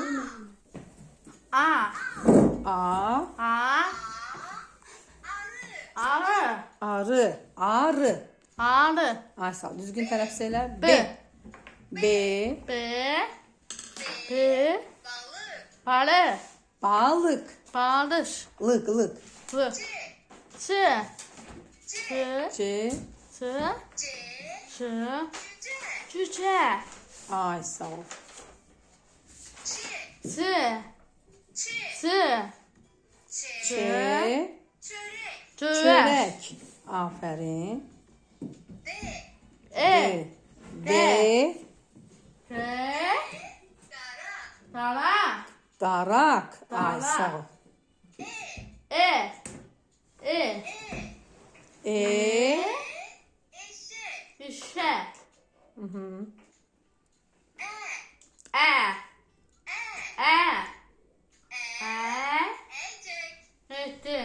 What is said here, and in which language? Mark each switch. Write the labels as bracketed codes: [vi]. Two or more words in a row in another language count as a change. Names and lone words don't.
[tr] A. A. A. Arı. Arı. Arı. Arı. Ay sağ ol. Düzgün tərəf söylə. B. B. B. B. Balı. Balık. Balış. Lık lık. Lı. Çı. Çı. C. Çı. Çı. Cüce. Ay sağ ol. Çı. Çı. Ç. Çörek. Çörek. Aferin. E. D. Re. Dara. Darak. Ay Darak. sağ ol. E. E. E. Eşek. Hı hı. E. E. E.